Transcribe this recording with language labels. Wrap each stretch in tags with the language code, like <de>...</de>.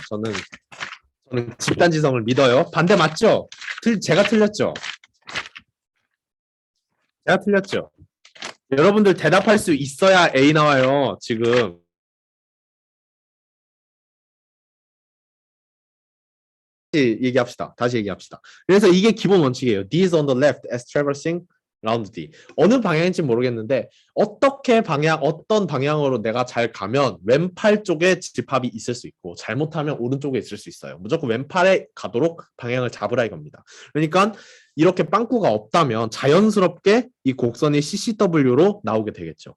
<ko>저는 집단지성을 믿어요. 반대 맞죠? 제가 틀렸죠? 제가 틀렸죠? 여러분들 대답할 수 있어야 A 나와요. 지금. 다시 얘기합시다. 그래서 이게 기본 원칙이에요.</ko> <en>D is on the left as traversing round D.</en> <ko>어느 방향인지 모르겠는데 어떤 방향으로 내가 잘 가면 왼팔 쪽에 집합이 있을 수 있고 잘못하면 오른쪽에 있을 수 있어요. 무조건 왼팔에 가도록 방향을 잡으라 이겁니다. 그러니까 이렇게 빵꾸가 없다면 자연스럽게 이 곡선이 CCW로 나오게 되겠죠.</ko>